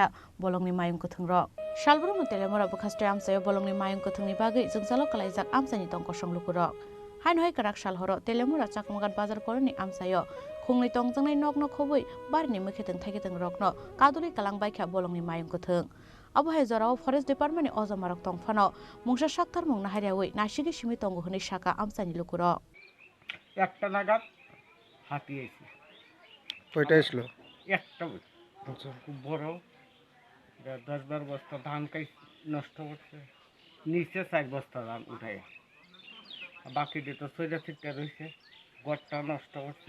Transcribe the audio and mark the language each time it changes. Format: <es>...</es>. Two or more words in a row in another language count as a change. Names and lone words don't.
<brx>बलंनि मायुं कथों रक सालब्रम तेलेमुरा बखास्टे आमसायो बलंनि मायुं कथोंनि बागै जोंसालो कलायजाक आमसानि तंक संलुकुरक हानहाय कराकसाल हर तेलेमुरा चाकमागात बाजार कलोनी आमसायो खुंनि तंजनाय नगनो खबै बारिनि मैखेतों थाइखेतों रकनो कादुलै खालांबायखा बलंनि मायुं कथों अबहाय जराव</brx> <en>forest department</en> <brx>अजमारक तंफानो मुंसा साक्तार मुंना हारियावै नासिगि सिमि तंगु हनै साका आमसानि लुकुरक</brx> <bn>একটা নাগাদ হাতি এসে কয়টা এসলো? একটা খুব বড় 10-12 বস্তা ধান খাই নষ্ট করছে, নিচে 4 বস্তা ধান উঠায়, বাকি যেটা সোজা ঠিকটা রয়েছে গড়টা নষ্ট করছে।</bn>